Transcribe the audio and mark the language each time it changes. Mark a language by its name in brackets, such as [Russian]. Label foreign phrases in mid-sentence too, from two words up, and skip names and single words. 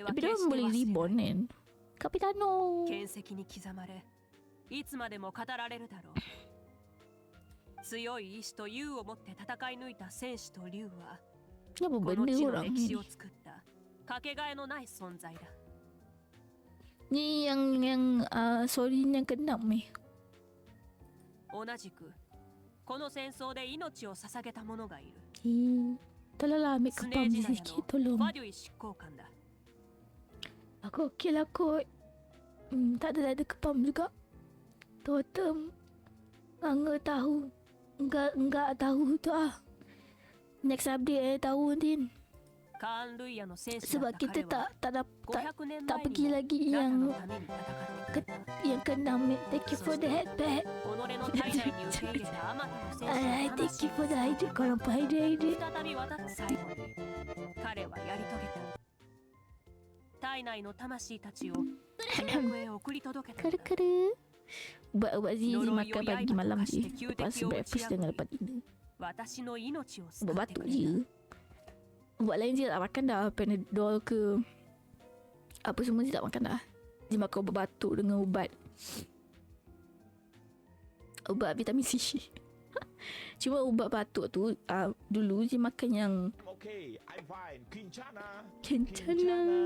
[Malay] Tapi [Japanese] 決 [Malay] dorang [Japanese] して [Malay] boleh [Japanese] 忘れ [Malay] reborn [Japanese] ない。 [Malay] kan. Capitano. [Japanese] 剣石に刻まれ、いつまでも語られるだろう。強い意志と勇を持って戦い抜いた戦士と竜は、 [Malay] Kenapa [Japanese] この [Malay] benda [Japanese] 地の [Malay] orang [Japanese] 歴史 [Malay] ni? [Japanese] を作ったかけがえのない存在だ。 [Malay] Ni yang sorry yang keenam ni. [Japanese] 同じくこの戦争で命を捧げた者がいる。 [Malay] Tolonglah ambil [Japanese] スネ [Malay] kepam [Japanese] ー時 [Malay] Ji [Japanese] 代 [Malay] sikit [Japanese] の [Malay] tolong. [Japanese] ファデュイ執行官だ。 [Malay] Aku okey lah kot. Tak ada kepam juga. Totem. Enggak tahu. Enggak tahu tu ah. [English] Next update [Malay] tahu nanti. [Japanese] カーン・ルイヤの戦士だ [Malay] Sebab [Japanese] った [Malay] kita [Japanese] 彼は [Malay] tak [Japanese] 500年 [Malay] tak [Japanese] 前 [Malay] pergi [Japanese] にも [Malay] lagi [Japanese] ナタ [Malay] yang [Japanese] のために戦ってくれた。 [Malay] yang keenam. [English] Thank you for the headband. [Japanese] 己の体内に受け入れたあまたの戦士 [English] Alright, [Japanese] の [English] thank you [Japanese] 魂 [English] for the idea. [Malay] Korang paham idea. [Japanese] 再び渡った最後に彼はやり遂げた。体内の魂たちを地獄へ送り届けたんだ。 [Malay] Kera-kera. Ubat-ubat Zizi makan pagi malam je. Lepas breakfast dengan lepas dinner. [Japanese] 私の命を救 [Malay] Ubat [Japanese] ってく [Malay] batuk [Japanese] れた。 [Malay] je. Ubat lain je tak makan dah. Panadol ke apa semua je tak makan dah. Dia makan ubat batuk dengan ubat vitamin C. Cuma ubat batuk tu dulu dia makan yang Kencana.